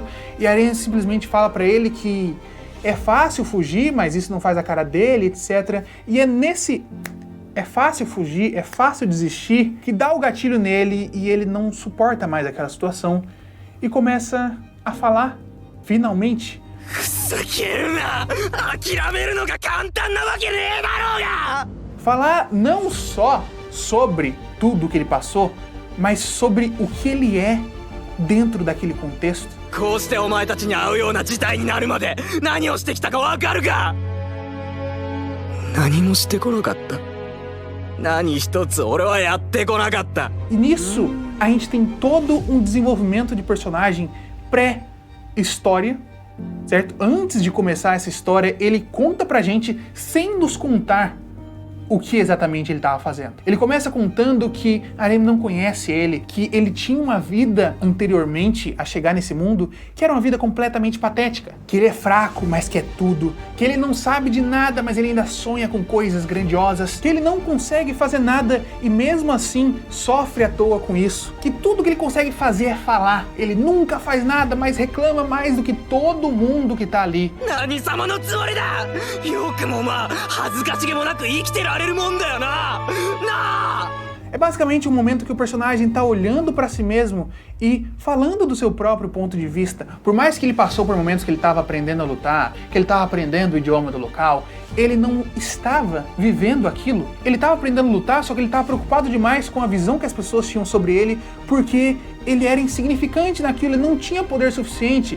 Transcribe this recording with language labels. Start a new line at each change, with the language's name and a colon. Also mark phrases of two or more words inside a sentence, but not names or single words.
Portuguese: E a Aren simplesmente fala para ele que é fácil fugir, mas isso não faz a cara dele, etc. E é nesse é fácil fugir, é fácil desistir, que dá o gatilho nele e ele não suporta mais aquela situação e começa a falar, finalmente.
Japanese: ふざけるな。諦めるのが簡単なわけねえだろうが。
Portuguese: Falar não só sobre tudo que ele passou, mas sobre o que ele é dentro daquele contexto.
Japanese: こうしてお前たちに会うような事態になるまで何をしてきたかわかるか。何もしてこなかった。何一つ俺はやってこなかった。
Portuguese: E nisso, a gente tem todo um desenvolvimento de personagem pré-história, certo? Antes de começar essa história, ele conta pra gente, sem nos contar o que exatamente ele estava fazendo. Ele começa contando que Arem não conhece ele, que ele tinha uma vida anteriormente a chegar nesse mundo, que era uma vida completamente patética, que ele é fraco, mas quer tudo, que ele não sabe de nada, mas ele ainda sonha com coisas grandiosas, que ele não consegue fazer nada e mesmo assim sofre à toa com isso, que tudo que ele consegue fazer é falar, ele nunca faz nada, mas reclama mais do que todo mundo que tá ali.
Japanese: 何様のつもりだ。よくもまあ恥ずかしげもなく生きてられるもんだよな。なあ。
Portuguese: É basicamente um momento que o personagem tá olhando pra si mesmo e falando do seu próprio ponto de vista. Por mais que ele passou por momentos que ele estava aprendendo a lutar, que ele estava aprendendo o idioma do local, ele não estava vivendo aquilo. Ele estava aprendendo a lutar, só que ele estava preocupado demais com a visão que as pessoas tinham sobre ele, porque ele era insignificante naquilo, ele não tinha poder suficiente.